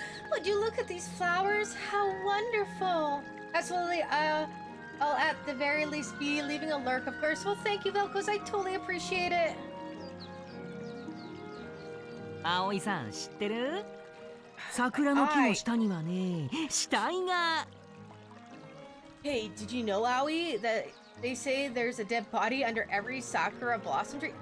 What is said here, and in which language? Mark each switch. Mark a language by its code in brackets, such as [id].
[en] Would you look at these flowers? How wonderful! Absolutely, I'll at the very least be leaving a lurk, of course. Well, thank you, Velcos. I totally appreciate it. [ja] 葵さん知ってる？桜の木の下にはね、死体が。 [en] Hey, did you know, Aoi, that they say there's a dead body under every sakura blossom tree?